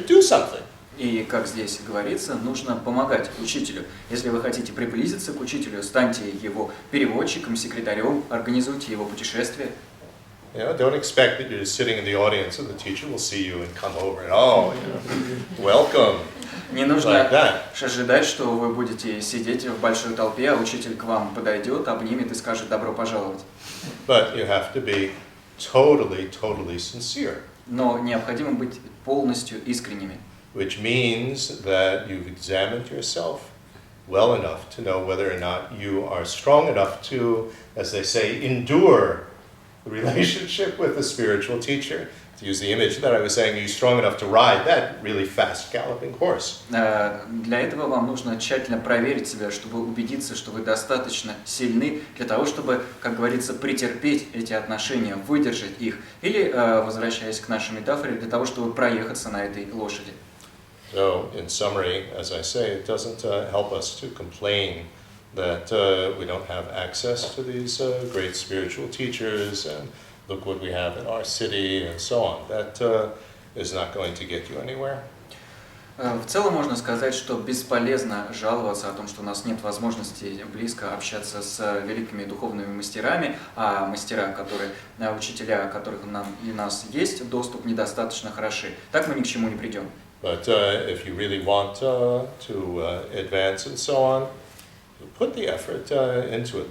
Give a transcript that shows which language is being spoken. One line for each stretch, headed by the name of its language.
English: Do something.
Russian: и как здесь говорится, нужно помогать учителю. Если вы хотите приблизиться к учителю, станьте его переводчиком, секретарем, организуйте его путешествие.
English: You know, don't expect that you're just sitting in the audience and the teacher will see you and come over and, oh, you know, welcome.
Russian: Не нужно
English: Like that.
Russian: ожидать, что вы будете сидеть в большой толпе, а учитель к вам подойдет, обнимет и скажет «добро пожаловать».
English: But you have to be totally sincere,
Russian: Но необходимо быть полностью искренними.
English: which means that you've examined yourself well enough to know whether or not you are strong enough to, as they say, endure the relationship with a spiritual teacher. To use the image that I was saying, are you strong enough to ride that really fast galloping horse?
Russian: Для этого вам нужно тщательно проверить себя, чтобы убедиться, что вы достаточно сильны для того, чтобы, как говорится, претерпеть эти отношения, выдержать их. Или, возвращаясь к нашей метафоре, для того, чтобы проехаться на этой лошади.
English: So, in summary, as I say, it doesn't help us to complain that we don't have access to these great spiritual teachers and look what we have in our city and so on. That is not going to get you anywhere.
Russian: В целом можно сказать, что бесполезно жаловаться о том, что у нас нет возможности близко общаться с великими духовными мастерами, а мастера, учителя, которых у нас есть доступ, недостаточно хороши. Так мы ни к чему не придем.
English: But if you really want to advance and so on, put the effort into it.